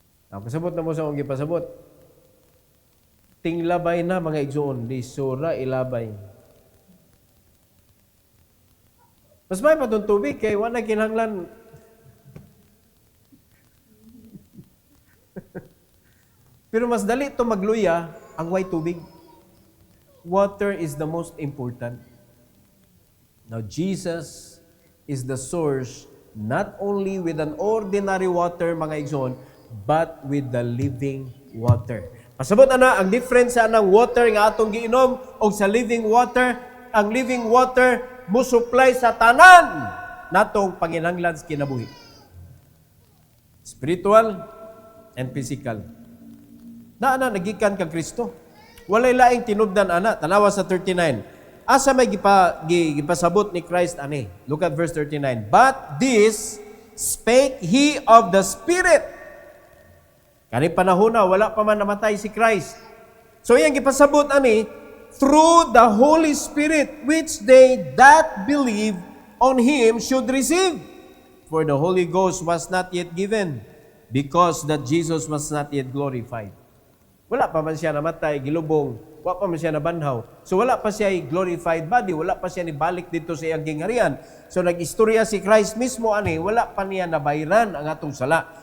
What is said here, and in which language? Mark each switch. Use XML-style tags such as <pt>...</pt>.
<ceb>Pasabot na mo sa akong gipasabot. Tinglabay na mga igsoon, di sura ilabay. Mas may patong tubig kay wala kinahanglan. Pero mas dali ito magluya ang way tubig.</ceb> <en>Water is the most important. Now Jesus is the source not only with an ordinary water</en> <ceb>mga igsoon,</ceb> <en>but with the living water.</en> <ceb>Pasabot ana ang difference sa anang water nga atong giinom o sa living water. Ang living water mo supply sa tanan natong panginahanglan sa kinabuhi.</ceb> <en>Spiritual and physical.</en> <ceb>Naana nagikan kag Kristo. Walay laing tinubdan ana. Tanawa sa 39. Asa may gipasabot ni Christ ani?</ceb> <en>Look at verse 39. But this spake he of the Spirit.</en> <ceb>Kani panahon na, wala pa man namatay si Christ. So iyang gipasabot ani,</ceb> <en>through the Holy Spirit, which they that believe on Him should receive. For the Holy Ghost was not yet given, because that Jesus was not yet glorified.</en> <ceb>Wala pa man siya namatay, gilubong, wala pa man siya nabanhaw. So wala pa siya glorified body, wala pa siya nibalik dito sa iyang gingharian. So nag-istorya si Christ mismo ani, wala pa niya nabayran ang atong sala.</ceb>